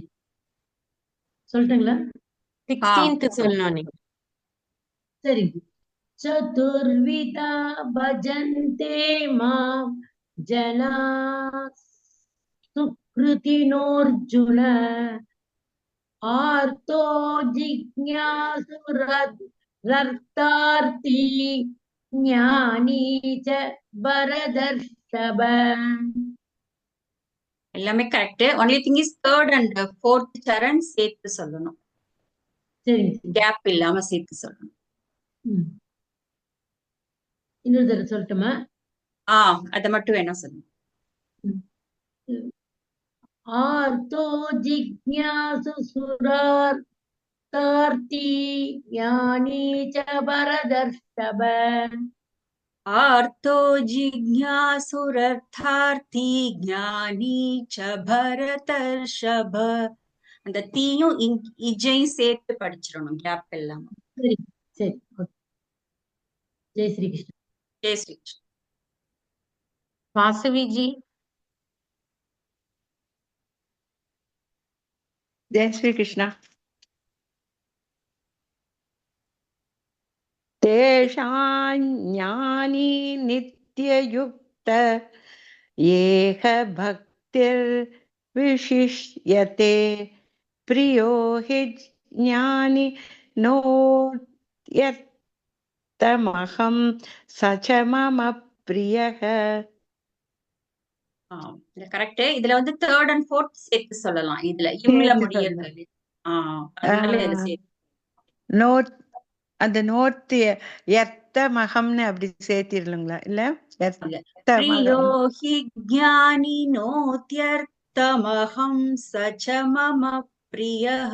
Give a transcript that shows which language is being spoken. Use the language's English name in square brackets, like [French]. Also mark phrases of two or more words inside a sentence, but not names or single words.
[Tamil] சொல்லிட்டுங்களா? 16th சொல்லணும் நீங்க. [Sanskrit] சரி. चतुर्विधा भजन्ते मां जना सुकृतिनोऽर्जुन आर्तो जिज्ञासुरर्थार्थी ज्ञानी च भरतर्षभ. [Tamil] எல்லாமே கரெக்ட். [English] only thing is third and fourth [Tamil] சரண் சேர்த்து சொல்லணும். சரிங்க. கேப் இல்லாம சேர்த்து சொல்லணும். இன்னொரு தடவை சொல்லட்டுமா? அத மட்டும் வேணா சொல்லுங்க. [Sanskrit] आर्तो जिज्ञासु सुरार्थी ज्ञानी च भरतर्षभ. आर्तो जिज्ञासुरर्थार्थी ज्ञानी च भरतर्षभ. [Tamil] அந்த தீயும் இஜையும் சேர்த்து படிச்சிடணும், கேப் இல்லாம. சரி சரி. [Hindi] जय श्री कृष्णा. जय श्री कृष्णा. [Tamil] வாசவி ஜி. [Hindi] जय श्री कृष्ण। [Sanskrit] तेषां ज्ञानी नित्ययुक्त येह भक्तिर्विशिष्यते प्रियो हि ज्ञानी नोत्यर्थमहं स च मम प्रियः। [Tamil] கரெக்ட். இதுல வந்து [English] third and fourth [Tamil] சேர்த்து சொல்லலாம். இதுல இம்ல முடியறது. அதனால இதுல சேர்த்து நோட் அந்த நோட் எர்த்தமகம்னு அப்படி சேர்த்திடலுங்களா? இல்ல [Sanskrit] प्रियो हि ज्ञानी नोत्यर्थमहं सच्च मम प्रियः.